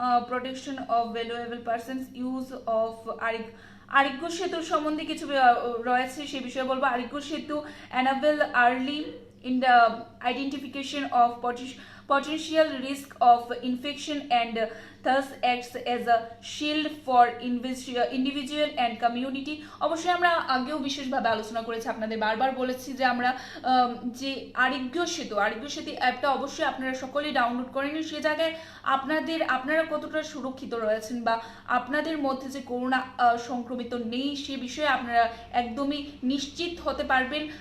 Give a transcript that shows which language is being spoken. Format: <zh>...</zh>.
<bn>Protection of valuable persons, use of আরোগ্য সেতুর সম্বন্ধে কিছু রয়েছে সে বিষয়ে বলবো।</bn> <en>Aarogya Setu enable early in the identification of potential risk of infection and thus acts as a shield for individual and community.</en> <bn>অবশ্যই আমরা আগেও বিশেষভাবে আলোচনা করেছি, আপনাদের বারবার বলেছি যে আমরা যে আরোগ্য সেতু অ্যাপটা অবশ্যই আপনারা সকলেই ডাউনলোড করেন। সে জায়গায় আপনারা কতটা সুরক্ষিত রয়েছেন বা আপনাদের মধ্যে যে করোনা সংক্রমিত নেই সে বিষয়ে আপনারা একদমই নিশ্চিত হতে পারবেন।</bn>